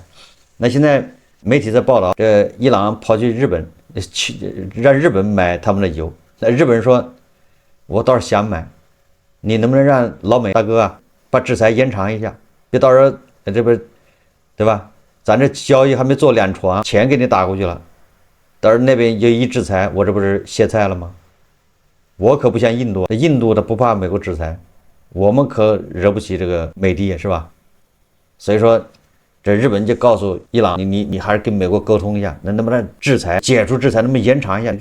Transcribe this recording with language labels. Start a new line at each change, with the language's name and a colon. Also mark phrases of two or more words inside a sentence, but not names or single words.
Chinese: 那現在媒體在報道，這伊朗跑去日本，讓日本買他們的油。那日本人說，我倒是想買，你能不能讓老美大哥啊把制裁延長一下，別到時候這邊，對吧？咱這交易還沒做2船，錢給你打過去了。但是那邊就一制裁，我這不是歇菜了嗎？我可不像印度，印度的不怕美國制裁，我們可惹不起這個美帝，是吧？所以說，這日本就告訴伊朗，你還是跟美國溝通一下，能不能制裁解除制裁，能不能延長一下？